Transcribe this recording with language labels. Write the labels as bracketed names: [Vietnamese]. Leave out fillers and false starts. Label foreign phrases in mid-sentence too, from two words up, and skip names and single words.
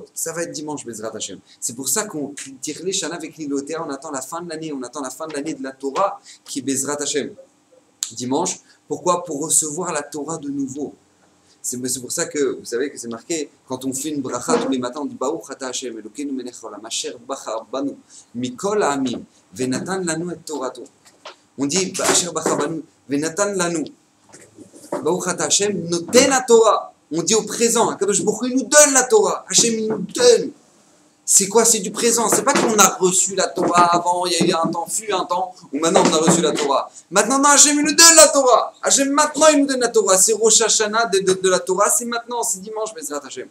[French] Ça va être dimanche, [Hebrew] בעזרת השם. [French] C'est pour ça qu'on tire les Shana avec l'Ilotea, on attend la fin de l'année, de la Torah qui est [Hebrew] בעזרת השם. [French] Dimanche, pourquoi? Pour recevoir la Torah de nouveau. C'est pour ça que, vous savez que c'est marqué, quand on fait une bracha tous les matins, on dit [Hebrew] ברוך אתה ה' אלוקינו מלך העולם אשר בחר בנו מכל העמים ונתן לנו את תורתו. [French] On dit [Hebrew] אשר בחר בנו ונתן לנו ברוך אתה ה' נותן התורה. [French] On dit au présent, [Hebrew] הקדוש ברוך הוא, [French] il nous donne la Torah. Hashem, il nous donne. C'est quoi? C'est du présent. C'est pas qu'on a reçu la Torah avant, il y a eu un temps, où maintenant on a reçu la Torah. Maintenant, non, Hashem, il nous donne la Torah. Hashem, maintenant, il nous donne la Torah. C'est Rosh Hashanah de la Torah, c'est maintenant, c'est dimanche, [Hebrew] בעזרת השם.